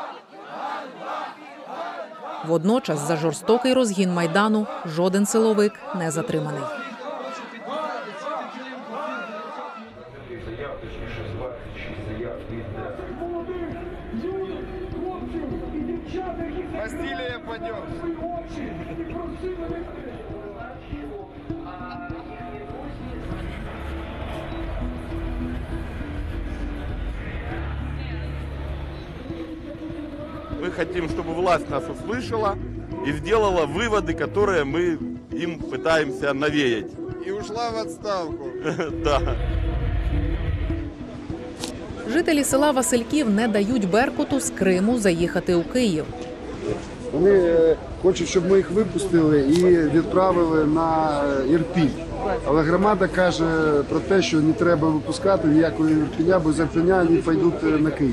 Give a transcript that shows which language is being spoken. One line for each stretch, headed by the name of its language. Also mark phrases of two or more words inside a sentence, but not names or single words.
Ukrainian: Водночас за жорстокий розгін Майдану жоден силовик не затриманий.
Russian: Бастилия пойдет. Мы хотим, чтобы власть нас услышала и сделала выводы, которые мы им пытаемся навеять. И ушла в отставку. Да.
Ukrainian: Жителі села Васильків не дають «Беркуту» з Криму заїхати у Київ. Вони хочуть, щоб ми їх випустили і відправили на Ірпінь. Але громада каже про те, що не треба випускати ніякого Ірпіня, бо з Ірпіня вони підуть на Київ.